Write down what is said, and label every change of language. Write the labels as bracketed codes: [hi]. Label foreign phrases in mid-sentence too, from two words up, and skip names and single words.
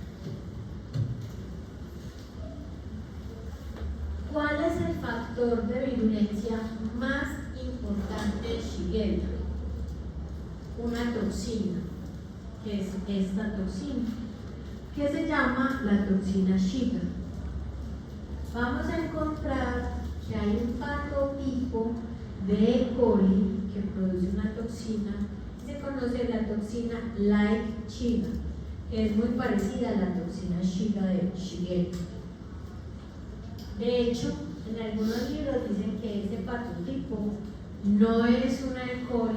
[es] ¿Cuál es el factor de virulencia más importante de Shigella? Una toxina, que es esta toxina, que se llama la toxina Shiga. Vamos a encontrar que hay un patotipo de E. coli que produce una toxina, se conoce la toxina like Shiga, que es muy parecida a la toxina Shiga de Shigella. De hecho, en algunos libros dicen que ese patotipo no es una E.